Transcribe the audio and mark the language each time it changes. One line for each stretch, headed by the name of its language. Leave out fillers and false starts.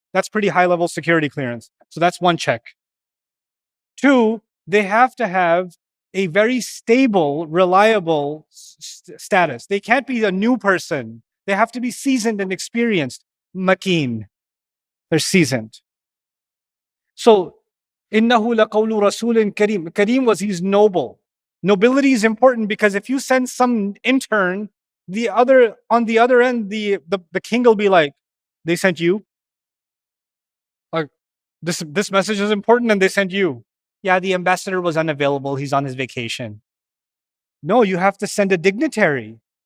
English: That's pretty high level security clearance. So that's one check. Two, they have to have a very stable, reliable status. They can't be a new person. They have to be seasoned and experienced. Makeen. They're seasoned.
Arabic: So, إِنَّهُ لَقَوْلُ رَسُولٍ كَرِيمٍ.
English: Kareem was, he's noble. Nobility is important because if you send some intern, on the other end, the king will be like, they sent you? Like, this message is important and they sent you. Yeah, the ambassador was unavailable. He's on his vacation. No, you have to send a dignitary.